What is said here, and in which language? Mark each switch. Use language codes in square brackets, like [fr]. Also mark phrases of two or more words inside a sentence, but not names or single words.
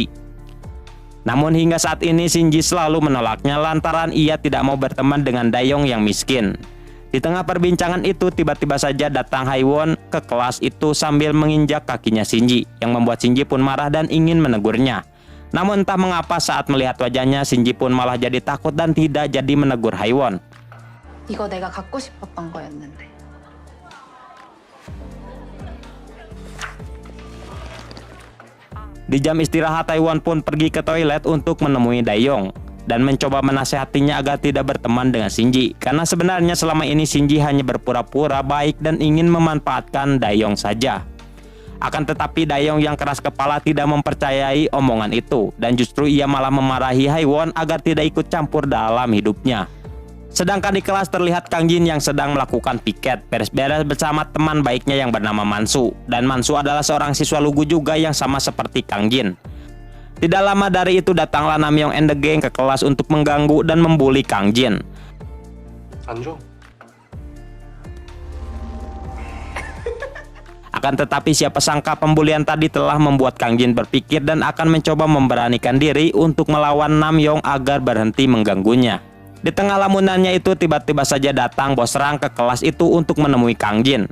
[id] Namun hingga saat ini Shinji selalu menolaknya lantaran ia tidak mau berteman dengan Dayong yang miskin. Di tengah perbincangan itu tiba-tiba saja datang Haewon ke kelas itu sambil menginjak kakinya Shinji, yang membuat Shinji pun marah dan ingin menegurnya. Namun entah mengapa saat melihat wajahnya Shinji pun malah jadi takut dan tidak jadi menegur Haewon. [ko] 이거 내가 갖고 싶었던 거였는데. [id] Di jam istirahat, Haewon pun pergi ke toilet untuk menemui Dayong dan mencoba menasehatinya agar tidak berteman dengan Shinji, karena sebenarnya selama ini Shinji hanya berpura-pura baik dan ingin memanfaatkan Dayong saja. Akan tetapi Dayong yang keras kepala tidak mempercayai omongan itu dan justru ia malah memarahi Haewon agar tidak ikut campur dalam hidupnya. Sedangkan di kelas terlihat Kang Jin yang sedang melakukan piket beres-beres bersama teman baiknya yang bernama Mansu. Dan Mansu adalah seorang siswa lugu juga yang sama seperti Kang Jin. Tidak lama dari itu datanglah Namyong [en] and the gang [id] ke kelas untuk mengganggu dan membuli Kang Jin. [ko] 안 줘. [id] Akan tetapi siapa sangka pembulian tadi telah membuat Kang Jin berpikir dan akan mencoba memberanikan diri untuk melawan Namyong agar berhenti mengganggunya. Di tengah lamunannya itu tiba-tiba saja datang Bos Rang ke kelas itu untuk menemui Kang Jin.